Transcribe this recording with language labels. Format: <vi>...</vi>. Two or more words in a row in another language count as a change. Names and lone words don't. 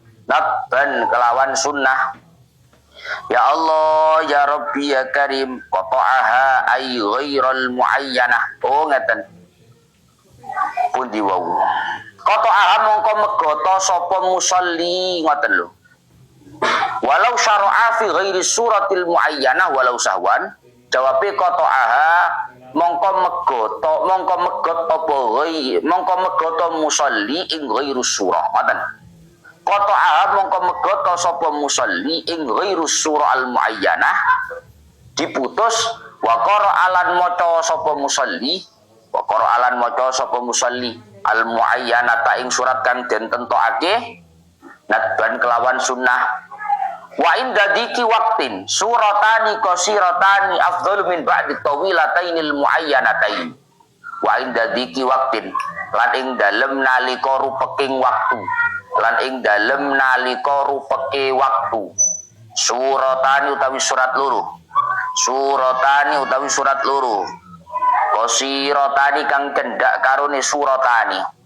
<jv>Nadban kelawan sunnah.</jv> <ar>يا الله يا ربي يا كريم قطعها أي غير المعينة.</ar> <jv>Oh, ngeten. Pundi wau. Qata'aha mongko megoto sapa musalli ngoten lho.</jv> <ar>ولو شرع في غير السورة المعينة ولو سهوا.</ar> <jv>Jawabe qata'aha mongko megot musalli ing</jv> <ar>غير سورة.</ar> <jv>Ngoten. Qata'aha mongko megoto sapa musalli ing</jv> <ar>غير سورة المعينة</ar> <jv>diputus wa qara'alan maca sapa musalli</jv> <ar>المعينة</ar> <jv>ing surat kang den tentokake nadban kelawan sunnah.</jv> <ar>وعند ضيق وقت سورتان قصيرتان أفضل من بعض طويلتين المعينتين. وعند ضيق وقت</ar> <jv>lan ing dalem nalika rupeking waktu. Lan ing dalem nalika rupeke waktu. Suratani utawi surat loro. Qasiratani kang cendak karone suratani.</jv>